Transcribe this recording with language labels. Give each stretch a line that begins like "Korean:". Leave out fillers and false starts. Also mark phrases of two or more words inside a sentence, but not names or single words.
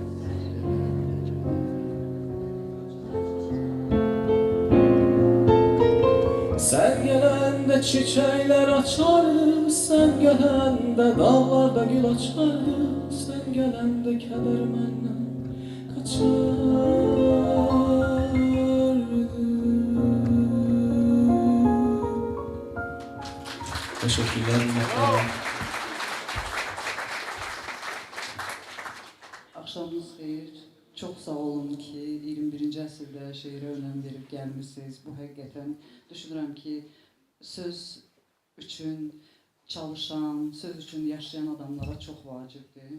Turkish: Sen gelende çiçekler açardı, sen gelende dağlarda gül açardı, sen gelende keder menden kaçardı. Teşekkürler minnettarım.
Azerbaijani: Axşamınız xeyir. Çox sağ olun ki, 21-ci əsrdə şeirə önəm verib gəlmisiniz. Bu həqiqətən düşünürəm ki, söz üçün çalışan, söz üçün yaşayan adamlara çox vacibdir.